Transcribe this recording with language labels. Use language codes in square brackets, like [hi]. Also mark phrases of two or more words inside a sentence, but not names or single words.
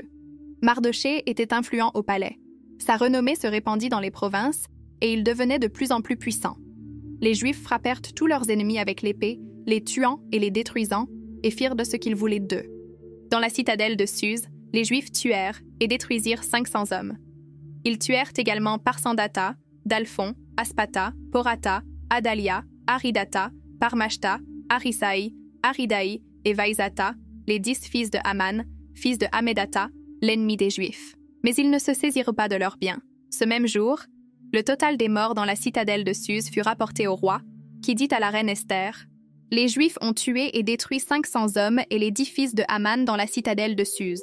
[fr] Mardochée était influent au palais. Sa renommée se répandit dans les provinces, et il devenait de plus en plus puissant. Les Juifs frappèrent tous leurs ennemis avec l'épée, les tuant et les détruisant, et firent de ce qu'ils voulaient d'eux. Dans la citadelle de Suse, les Juifs tuèrent et détruisirent 500 hommes. Ils tuèrent également Parsandata, Dalphon, Aspata, Porata, Adalia, Aridata, Parmashta, Arisai, Aridaï et Vaïzata, les 10 fils de Haman, fils de Hammédatha, l'ennemi des Juifs. Mais ils ne se saisirent pas de leurs biens. Ce même jour, le total des morts dans la citadelle de Suse fut rapporté au roi, qui dit à la reine Esther « Les Juifs ont tué et détruit 500 hommes et les 10 fils de Haman dans la citadelle de Suse.